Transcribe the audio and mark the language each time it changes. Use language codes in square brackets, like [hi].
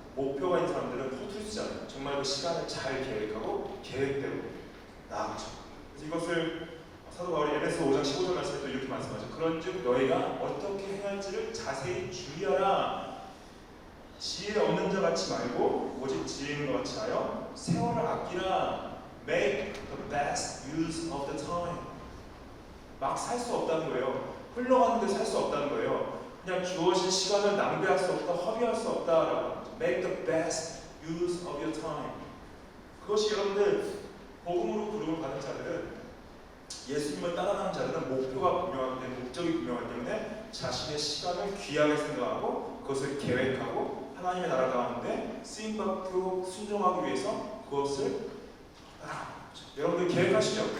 [ko] 목표가 있는 사람들은 허투루 쓰지 않아요. 정말 그 시간을 잘 계획하고 계획대로 나아가죠. 그래서 이것을 사도 바울이 에베소 5장 15절 말씀에 또 이렇게 말씀하죠. 그런즉 너희가 어떻게 행할지를 자세히 주의하라. 지혜 없는 자 같이 말고 오직 지혜 있는 것 같이 하여 세월을 아끼라. [en] Make the best use of the time. [ko] 막 살 수 없다는 거예요. 흘러가는데 살 수 없다는 거예요. 그냥 주어진 시간을 낭비할 수 없다, 허비할 수 없다라고. [en] Make the best use of your time. [ko] 그것이 여러분들 복음으로 부름을 받은 자들은, 예수님을 따라가는 자들은 목표가 분명하기 때문에, 목적이 분명하기 때문에 자신의 시간을 귀하게 생각하고 그것을 계획하고 하나님의 나라 가운데 쓰임받고 순종하기 위해서 그것을 여러분들 계획하시죠?